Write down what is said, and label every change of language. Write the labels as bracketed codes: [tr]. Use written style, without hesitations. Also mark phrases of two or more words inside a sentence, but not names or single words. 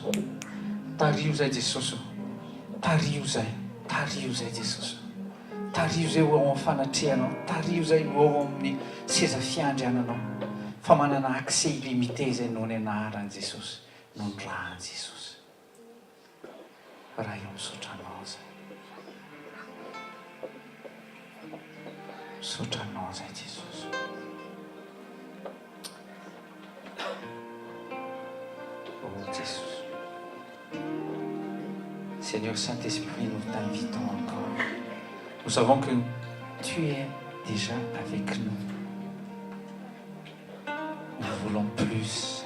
[mg] Tario zay Jesosy, tario zay, tario zay Jesosy, tario zay ho ao amin'ny fanatrehanao, tario zay ho ao amin'ny seza fiandriananao, fa manana [fr] accès illimité [mg] zay noho ny anarany Jesosy, noho ny rahany Jesosy. Raha eo misotranao zay, misotranao zay Jesosy. [fr] Oh Jésus, Seigneur Saint-Esprit, nous t'invitons encore. Nous savons que tu es déjà avec nous. Nous voulons plus.